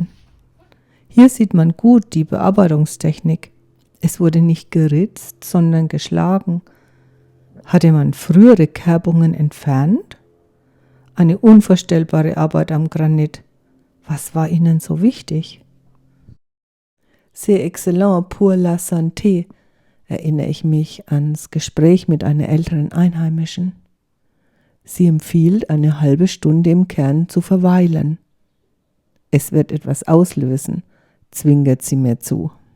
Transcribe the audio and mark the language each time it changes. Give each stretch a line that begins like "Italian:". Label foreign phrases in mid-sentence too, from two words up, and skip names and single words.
German: Hier sieht man gut die Bearbeitungstechnik. Es wurde nicht geritzt, sondern geschlagen. Hatte man frühere Kerbungen entfernt? Eine unvorstellbare Arbeit am Granit. Was war ihnen so wichtig?
French: C'est excellent pour la santé,
German: erinnere ich mich ans Gespräch mit einer älteren Einheimischen. Sie empfiehlt, eine halbe Stunde im Kern zu verweilen. Es wird etwas auslösen, zwinkert sie mir zu.